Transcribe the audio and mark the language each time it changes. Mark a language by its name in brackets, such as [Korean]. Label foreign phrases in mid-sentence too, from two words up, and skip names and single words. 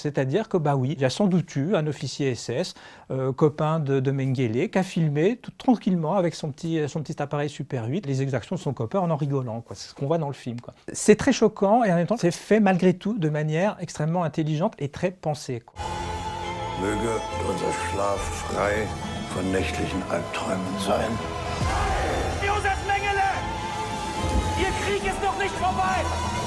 [French] C'est-à-dire que, bah oui, il y a sans doute eu un officier SS, copain de Mengele, qui a filmé tout tranquillement avec son petit appareil Super 8 les exactions de son copain en rigolant. C'est ce qu'on voit dans le film. C'est très choquant et en même temps, c'est fait malgré tout de manière extrêmement intelligente et très pensée. [German] Möge unser Schlaf frei von nächtlichen Albträumen sein. Josef Mengele! Ihr Krieg ist noch nicht vorbei!